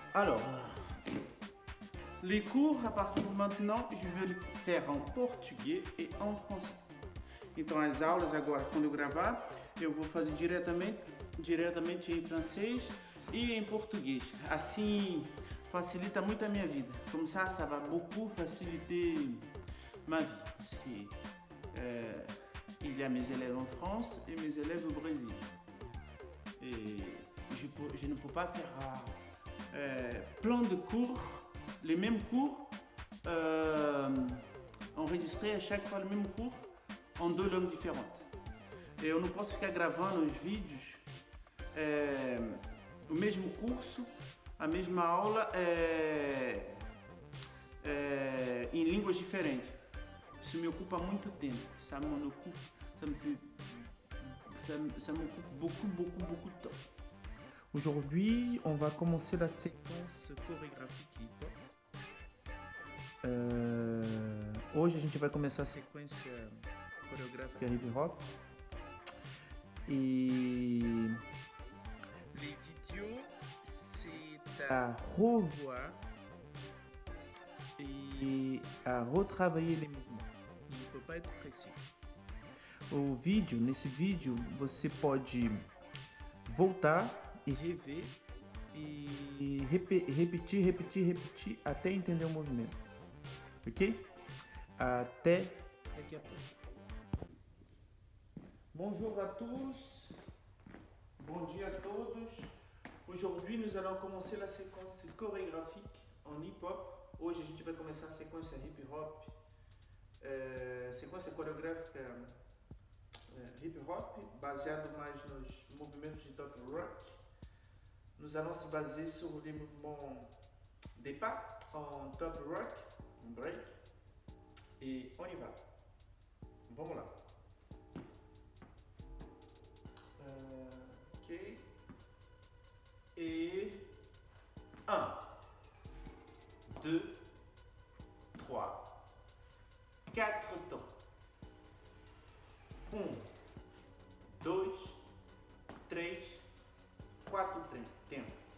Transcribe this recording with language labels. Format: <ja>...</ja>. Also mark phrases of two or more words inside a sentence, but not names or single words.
<fr>Alors, les cours, à partir de maintenant, je vais les faire</fr> <pt>em português e em francês. Então, as aulas agora, quando eu gravar, eu vou fazer diretamente em francês e em português. Assim, facilita muito a minha vida.</pt> <fr>Comme ça va beaucoup faciliter ma vie. Parce que il y a mes élèves en France et mes élèves au Brésil. Et je ne peux pas faire plein de cours, les mêmes cours, enregistrer à chaque fois le même cours</fr> <pt>em duas línguas diferentes. Eu não posso ficar gravando os vídeos, o mesmo curso, a mesma aula em línguas diferentes. Isso me ocupa muito tempo,</pt> <fr>ça m'occupe beaucoup de temps. Aujourd'hui, on va commencer la séquence chorégraphique hip-hop.</fr> <pt>Hoje a gente vai começar a sequência coreográfica hip-hop.</pt> <fr>Et les vidéos, c'est à revoir et à retravailler les mouvements. Il ne faut pas être précis.</fr> <pt>Nesse vídeo, você pode voltar e rever e repetir até entender o movimento. Ok? Até daqui a pouco.</pt> <fr>Bonjour à tous.</fr> <pt>Bon dia a todos.</pt> <fr>Aujourd'hui, nous allons commencer la séquence chorégraphique en hip-hop.</fr> <pt>Hoje a gente vai começar a sequência hip-hop, sequência coreográfica hip-hop, baseado mais nos movimentos de top rock.</pt> <fr>Nous allons se baser sur les mouvements des pas en top rock, en break, et on y va.</fr> <pt>Vamos lá. Ok.</pt> <fr>Et 1, 2, 3, 4 temps.</fr> <pt>1, 2, 3, 4 tempo.</pt>